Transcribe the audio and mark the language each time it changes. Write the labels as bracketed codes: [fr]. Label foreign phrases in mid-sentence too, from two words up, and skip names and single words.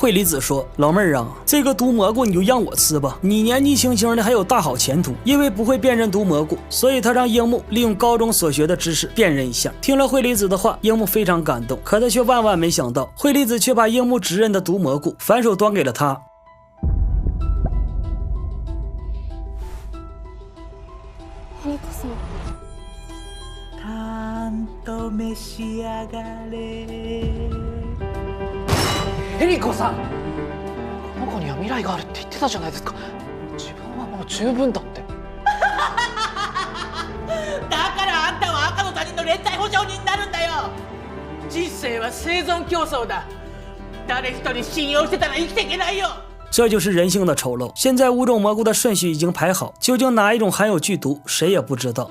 [zh] 惠梨子说：“老妹儿啊，这个毒蘑菇你就让我吃吧，你年纪轻轻的还有大好前途。” 因为不会辨认毒蘑菇，所以他让樱木利用高中所学的知识辨认一下。听了惠梨子的话，樱木非常感动，可他却万万没想到，惠梨子却把樱木指认的毒蘑菇反手端给了他。 [ja] エリコさん、この子には未来があるって言ってたじゃないですか。自分はもう十分だって。だからあんたは赤の他人の連帯保証人になるんだよ。人生は生存競争だ。誰一人信用してたら生きていけないよ。 [zh] 这就是人性的丑陋。现在5种蘑菇的顺序已经排好，究竟哪一种含有剧毒，谁也不知道。